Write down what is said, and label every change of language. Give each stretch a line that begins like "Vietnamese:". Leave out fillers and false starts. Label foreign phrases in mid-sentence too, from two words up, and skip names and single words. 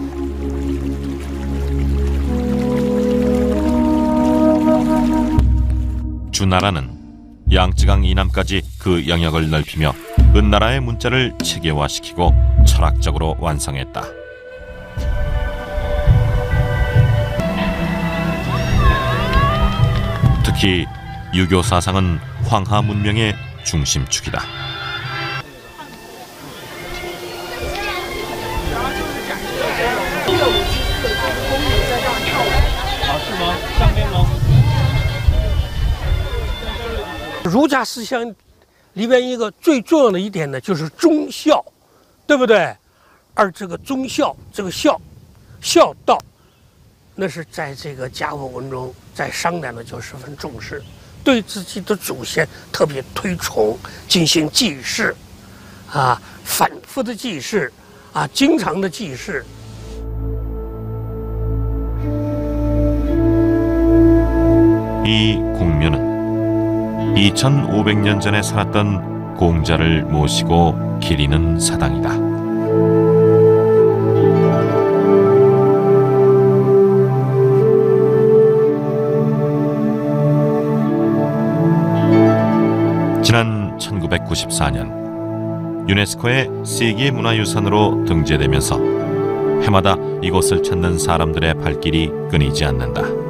Korean: 주나라는 양쯔강 이남까지 그 영역을 넓히며 은나라의 문자를 체계화시키고 철학적으로 완성했다. 특히 유교 사상은 황하 문명의 중심축이다.
Chinese: 儒家思想里边一个最重要的一点呢，就是忠孝，对不对？而这个忠孝，这个孝道，那是在这个甲骨文中，在商代呢就十分重视，对自己的祖先特别推崇，进行祭祀，反复的祭祀，经常的祭祀。
Korean: 이 공묘는 2500년 전에 살았던 공자를 모시고 기리는 사당이다. 지난 1994년 유네스코의 세계문화유산으로 등재되면서 해마다 이곳을 찾는 사람들의 발길이 끊이지 않는다.